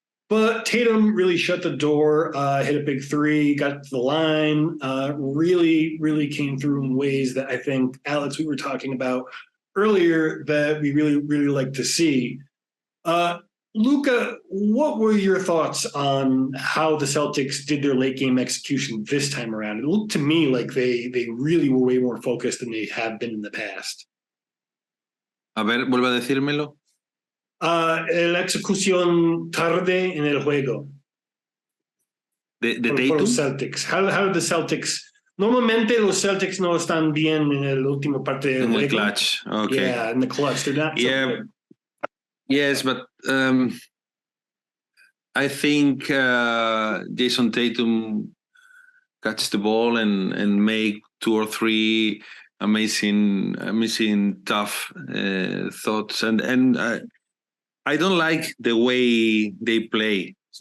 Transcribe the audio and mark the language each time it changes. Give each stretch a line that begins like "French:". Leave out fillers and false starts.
English: But Tatum really shut the door, hit a big 3, got to the line, really, really came through in ways that I think, Alex, we were talking about earlier that we really, really like to see. Luka, what were your thoughts on how the Celtics did their late game execution this time around? It looked to me like they really were way more focused than they have been in the past.
Spanish: A ver, vuelve a decírmelo. La ejecución tarde en el juego. De por Tatum.
English: los Celtics. How did the Celtics?
Spanish: Normalmente los Celtics no están bien en el último parte del
English: In the clutch. Okay. Yeah, in the clutch. They're not. Yeah. So good. Yes, but I think Jayson Tatum catch the ball and make 2 or 3 amazing tough thoughts, and I don't like the way they play.